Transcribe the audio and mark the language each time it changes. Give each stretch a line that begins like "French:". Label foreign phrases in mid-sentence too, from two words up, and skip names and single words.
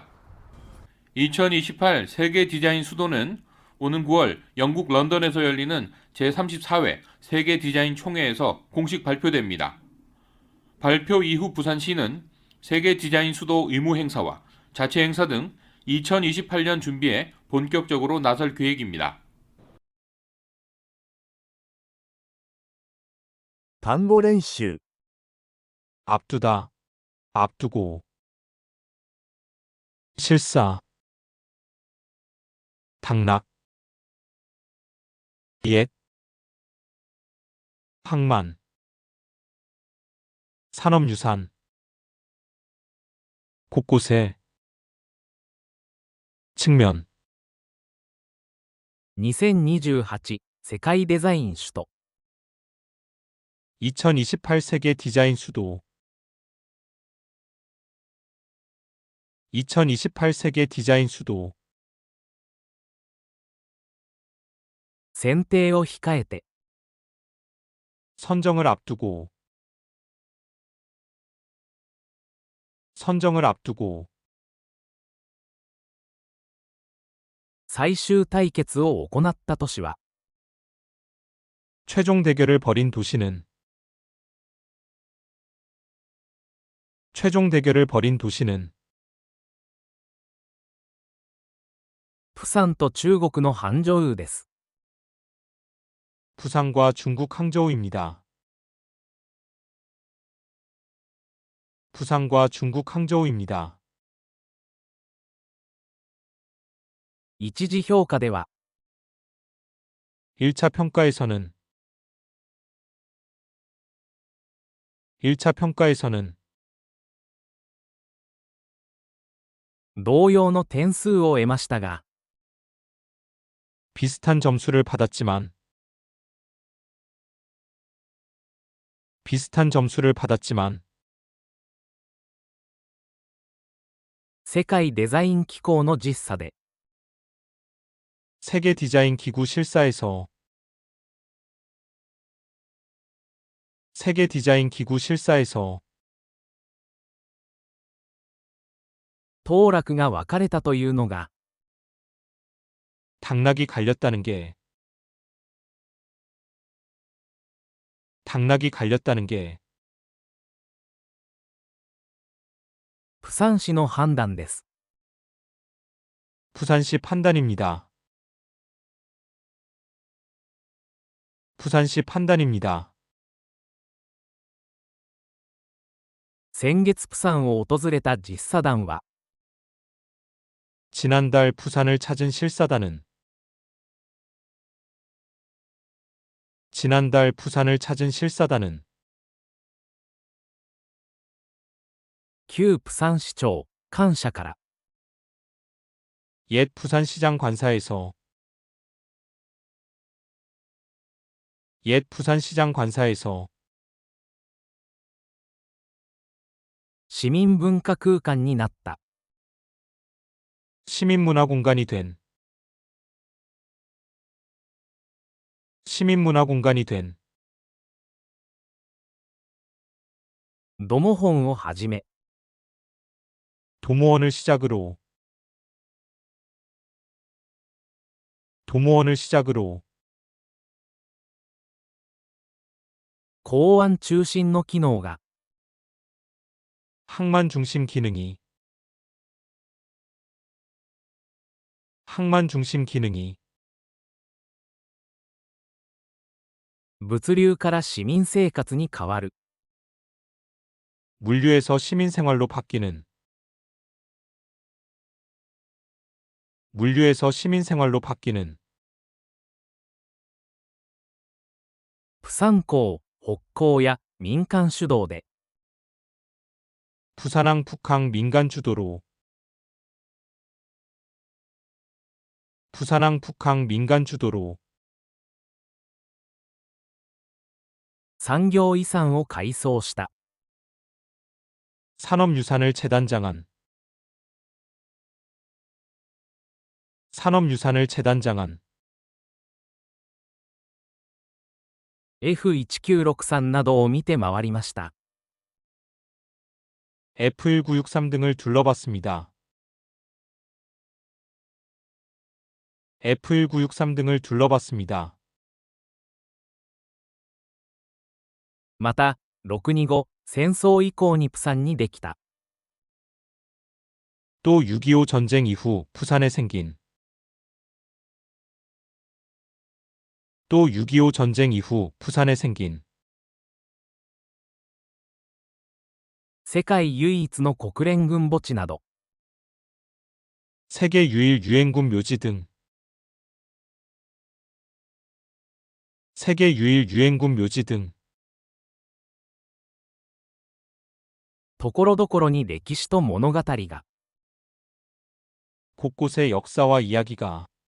Korean: 2028 세계 디자인 수도는 오는 9월 영국 런던에서 열리는 제34회 세계 디자인 총회에서 공식 발표됩니다. 발표 이후 부산시는 세계 디자인 수도 의무 행사와 자체 행사 등 2028년 준비에 본격적으로 나설 계획입니다.
Japanese: 単語練習
Korean: 앞두다, 앞두고. 실사, 당락. 옛, 항만. 산업유산. 곳곳에. 측면.
Japanese: 2028 世界デザイン首都
Korean: 2028 세계 디자인 수도. 2028 세계 디자인 수도.
Japanese: 選定を控えて
Korean: 선정을 앞두고. 선정을 앞두고.
Japanese: 最終対決を行った都市は
Korean: 최종 대결을 벌인 도시는. 최종 대결을 벌인 도시는.
Japanese: 釜山と中国の杭州です。
Korean: 부산과 중국 항저우입니다. 부산과 중국 항저우입니다.
Japanese: 一次評価では
Korean: 1차 평가에서는. 1차 평가에서는
Japanese: 同様の点数を得ましたが
Korean: 비슷한 점수를 받았지만. 비슷한 점수를 받았지만.
Japanese: 世界デザイン機構の実査で
Korean: 세계 디자인 기구 실사에서. 세계 디자인 기구 실사에서
Japanese: 当落が分かれたというのが
Korean: 당락이 갈렸다는 게. 당락이 갈렸다는 게.
Japanese: 釜山市の判断です。
Korean: 부산시 판단입니다. 부산시 판단입니다.
Japanese: 先月釜山を訪れた実査団は
Korean: 지난달 부산을 찾은 실사단은. 지난달 부산을 찾은 실사단은
Japanese: 旧釜山市長官舎から
Korean: 옛 부산시장 관사에서. 옛 부산시장 관사에서
Japanese: 市民文化空間になった
Korean: 시민문화공간이 된. 시민문화공간이 된.
Japanese: 土母本をはじめ
Korean: 도모원을 시작으로. 도모원을 시작으로
Japanese: 港湾中心の機能が
Korean: 항만 중심 기능이. 항만 중심 기능이
Japanese: 物流から市民生活に変わる。
Korean: 물류에서 시민 생활로 바뀌는. 물류에서 시민 생활로 바뀌는.
Japanese: 釜山港、北港や民間主導で。
Korean: 부산항 북항 민간 주도로. 부산항 북항 민간 주도로.
Japanese: 産業遺産を改装した。
Korean: 산업유산을 재단장한. 산업유산을 재단장한.
Japanese: F1963 などを見て回りました。
Korean: F1963 등을 둘러봤습니다. F1963 등을 둘러봤습니다.
Japanese: また、625戦争以降に釜山にできた。
Korean: 또 6.25 전쟁 이후 부산에 생긴. 또 6.25 전쟁 이후 부산에 생긴.
Japanese: 世界唯一の国連軍墓地など。
Korean: 세계 유일 유엔군 묘지 등. 세계 유일 유엔군 묘지 등.
Japanese: ところどころに歴史と物語が。
Korean: 곳곳에 역사와 이야기가.